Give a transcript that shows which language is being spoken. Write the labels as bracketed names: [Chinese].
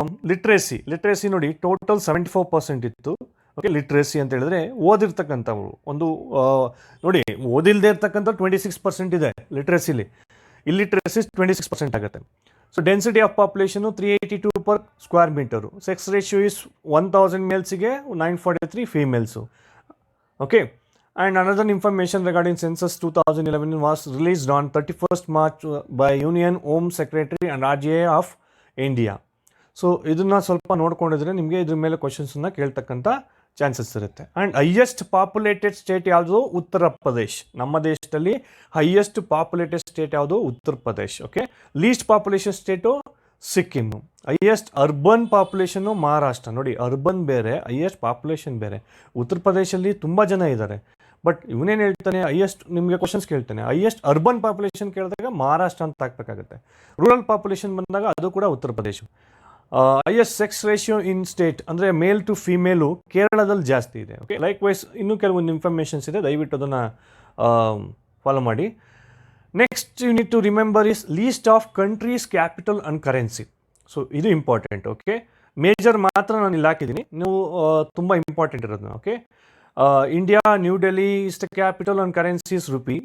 [Kannada] Literacy ನೋಡಿ, total 74% ಇತ್ತು. Okay, literacy ಅಂತ ಹೇಳಿದ್ರೆ ಓದಿರ್ತಕ್ಕಂಥವ್ರು ಒಂದು ನೋಡಿ, ಓದಿಲ್ಲದೆ ಇರ್ತಕ್ಕಂಥ 26% ಇದೆ ಲಿಟ್ರೇಸಿಲಿ. [English] Illiteracy 26% ಆಗುತ್ತೆ. So density of population 382 per square meter. Sex ratio is 1000 ಮೇಲ್ಸಿಗೆ 943 females. Okay, and another information regarding census 2011 was released on 31st March by Union Home Secretary and RGA of India. [Kannada] So ಇದನ್ನು ಸ್ವಲ್ಪ ನೋಡ್ಕೊಂಡಿದ್ರೆ ನಿಮಗೆ ಇದ್ರ ಮೇಲೆ ಕ್ವಶನ್ಸನ್ನು ಕೇಳ್ತಕ್ಕಂಥ chances ಇರುತ್ತೆ. And highest populated state ಯಾವುದು? ಉತ್ತರ ಪ್ರದೇಶ್. ನಮ್ಮ ದೇಶದಲ್ಲಿ highest populated state ಯಾವುದು? Uttar Pradesh. Okay, list population state ಸಿಕ್ಕಿಮ್ಮು. Highest urban population Maharashtra. ನೋಡಿ, ಅರ್ಬನ್ ಬೇರೆ, ಹೈಯೆಸ್ಟ್ ಪಾಪ್ಯುಲೇಷನ್ ಬೇರೆ. ಉತ್ತರ ಪ್ರದೇಶಲ್ಲಿ ತುಂಬ ಜನ ಇದ್ದಾರೆ, ಬಟ್ ಇವನೇನು ಹೇಳ್ತಾನೆ? ಹೈಯೆಸ್ಟ್ ನಿಮಗೆ ಕ್ವಶನ್ಸ್ ಕೇಳ್ತಾನೆ. ಹೈಯೆಸ್ಟ್ ಅರ್ಬನ್ ಪಾಪ್ಯುಲೇಷನ್ ಕೇಳಿದಾಗ ಮಹಾರಾಷ್ಟ್ರ ಅಂತ ಹಾಕಬೇಕಾಗುತ್ತೆ. ರೂರಲ್ ಪಾಪ್ಯುಲೇಷನ್ ಬಂದಾಗ ಅದು ಕೂಡ Uttar Pradesh. Highest sex ratio in state ಅಂದರೆ ಮೇಲ್ ಟು ಫೀಮೇಲು ಕೇರಳದಲ್ಲಿ ಜಾಸ್ತಿ ಇದೆ. ಓಕೆ, ಲೈಕ್ ವೈಸ್ ಇನ್ನೂ ಕೆಲವೊಂದು ಇನ್ಫಾರ್ಮೇಷನ್ಸ್ ಇದೆ, ದಯವಿಟ್ಟು ಅದನ್ನು ಫಾಲೋ ಮಾಡಿ. [English] Next you need to remember is list of countries capital and currency. So ಇದು important. [Kannada] ಓಕೆ, ಮೇಜರ್ ಮಾತ್ರ ನಾನು ಇಲ್ಲಿ ಹಾಕಿದ್ದೀನಿ, ನೀವು ತುಂಬ ಇಂಪಾರ್ಟೆಂಟ್ ಇರೋದನ್ನ. [English] Okay, India, New Delhi is the capital and currency is rupee.